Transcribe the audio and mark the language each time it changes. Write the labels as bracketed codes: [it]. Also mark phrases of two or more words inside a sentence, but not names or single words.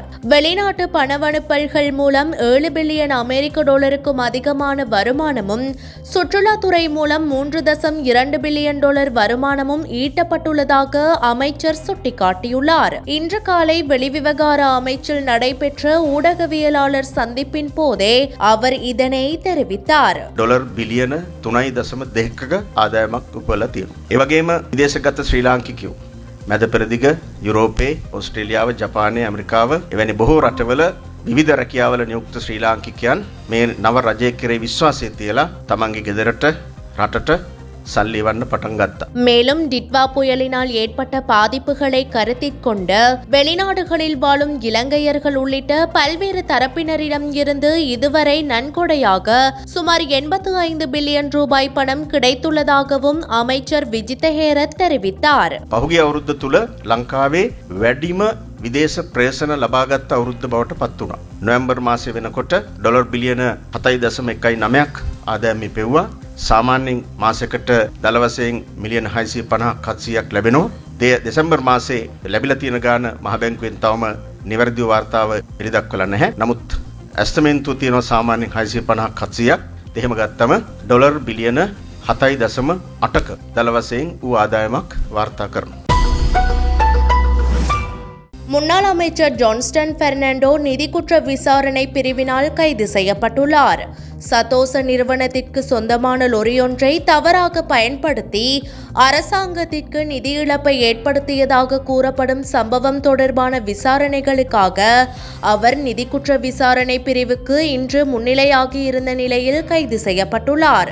[ta] வெளிநாட்டு பணவனுப்பல்கள் மூலம் 7 பில்லியன் அமெரிக்க டாலருக்கும் அதிகமான வருமானமும் சுற்றுலாத்துறை மூலம் 3.2 பில்லியன் டாலர் வருமானமும் ஈட்டப்பட்டுள்ளதாக அமைச்சர் சுட்டிக்காட்டியுள்ளார். இன்று காலை வெளிவிவகார அமைச்சில் நடைபெற்ற ஊடகவியலாளர் சந்திப்பின் போதே அவர் இதனை தெரிவித்தார். [si] ඩොලර් බිලියන 3.2ක ආදායමක් උපයලා තියෙනවා. ඒ වගේම විදේශගත ශ්‍රී ලාංකිකයෝ මැද පෙරදිග යුරෝපයේ, ඕස්ට්‍රේලියාව, ජපානය, ඇමරිකාව එවැනි බොහෝ රටවල විවිධ රැකියාවල නියුක්ත ශ්‍රී ලාංකිකයන් මේ නව රජය කෙරෙහි විශ්වාසය තියලා තමන්ගේ ගෙදරට රටට [ta] மேலும் டிட்வா புயலினால் ஏற்பட்ட பாதிப்புகளை கருத்தில் கொண்டு வெளிநாடுகளில் வாழும் இலங்கையர்கள் உள்ளிட்ட பல்வேறு தரப்பினரிடம் இருந்து இதுவரை நன்கொடையாக சுமார் 85 பில்லியன் ரூபாய் பணம் கிடைத்துள்ளதாகவும் அமைச்சர் விஜித ஹேரத் தெரிவித்தார். [si] පහුගිය අවුරුද්ද තුල ලංකාවේ වැඩිම විදේශ ප්‍රේෂණ ලබාගත් අවුරුද්ද බවට පත් වුණා. නොවැම්බර් මාසයේ වෙනකොට ඩොලර් බිලියන 7.19ක් ආදායම පෙව්වා. සාමාන්‍යයෙන් මාසයකට දල වශයෙන් මිලියන 650ක් ලැබෙනවා. දෙසැම්බර් මාසයේ ලැබිලා තියෙන ගාන මහ බැංකුවෙන් තවම නිවැරදිව වාර්තාව පිළිදක්වලා නැහැ. නමුත් ඇස්තමේන්තුව තියෙනවා සාමාන්‍යයෙන් 650ක් 700ක්. එහෙම ගත්තම ඩොලර් බිලියන 7.8ක දල වශයෙන් වූ ආදායමක් වාර්තා කරනවා. [ta] முன்னாள் அமைச்சர் ஜான்ஸ்டன் பெர்னாண்டோ நிதி குற்ற விசாரணை பிரிவினால் கைது செய்யப்பட்டுள்ளார். சதோச நிறுவனத்திற்கு சொந்தமான லொரியொன்றை தவறாக பயன்படுத்தி அரசாங்கத்திற்கு நிதி இழப்பை ஏற்படுத்தியதாக கூறப்படும் சம்பவம் தொடர்பான விசாரணைகளுக்காக அவர் நிதி குற்ற விசாரணை பிரிவுக்கு இன்று முன்னிலையாகியிருந்த நிலையில் கைது செய்யப்பட்டுள்ளார்.